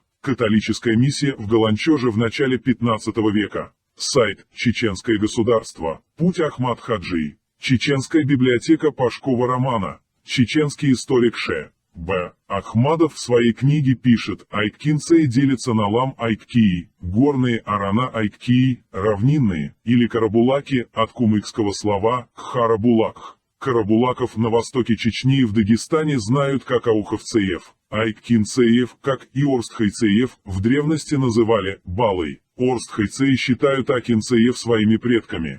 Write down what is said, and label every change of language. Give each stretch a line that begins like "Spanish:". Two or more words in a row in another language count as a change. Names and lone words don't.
Russian: Католическая миссия в Галанчоже в начале 15 века. Сайт «Чеченское государство. Путь Ахмад Хаджи». Чеченская библиотека Пашкова романа. Чеченский историк Ш. Б. Ахмадов в своей книге пишет: айккинцеи делятся на лам-айккии, горные арана-айккии, равнинные, или карабулаки, от кумыкского слова «харабулак». Карабулаков на востоке Чечни и в Дагестане знают как ауховцеев. Айккинцеев, как и орстхайцеев, в древности называли балой. Орстхайцеи считают акинцеев своими предками.